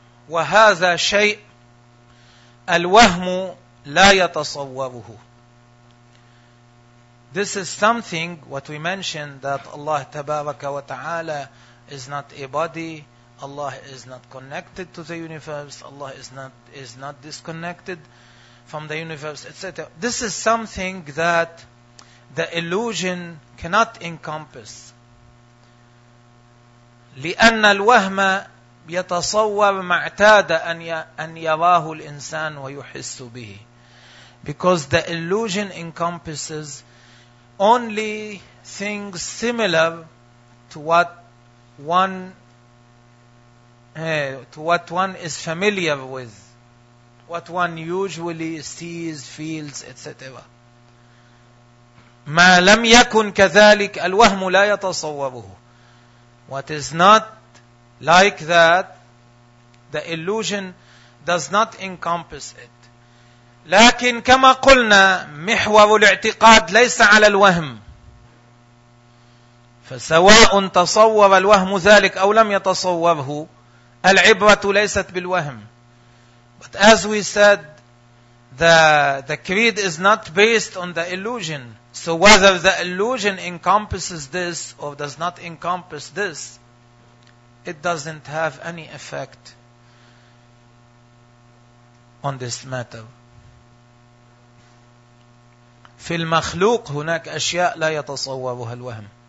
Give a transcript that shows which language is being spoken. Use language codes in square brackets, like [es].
[ar] وهذا شيء الوهم لا يتصوره. [en] This is something what we mentioned, that Allah Tabaraka wa Ta'ala is not a body, Allah is not connected to the universe, Allah is not disconnected from the universe, etc. This is something that the illusion cannot encompass. [ar] لأن الوهم يتصور ما اعتاد أن يراه الإنسان ويحس به. [en] Because the illusion encompasses only things similar to what one is familiar with, what one usually sees, feels, etc. [ar] ما لم يكن كذلك الوهم لا يتصوره. [en] What is not like that, the illusion does not encompass it. [ar] لكن كما قلنا محور الاعتقاد ليس على الوهم، فسواء تصور الوهم ذلك أو لم يتصوره، العبرة ليست بالوهم. [en] But as we said, the creed is not based on the illusion. So whether the illusion encompasses this or does not encompass this, it doesn't have any effect on this matter. [ar] في المخلوق هناك أشياء لا يتصورها الوهم.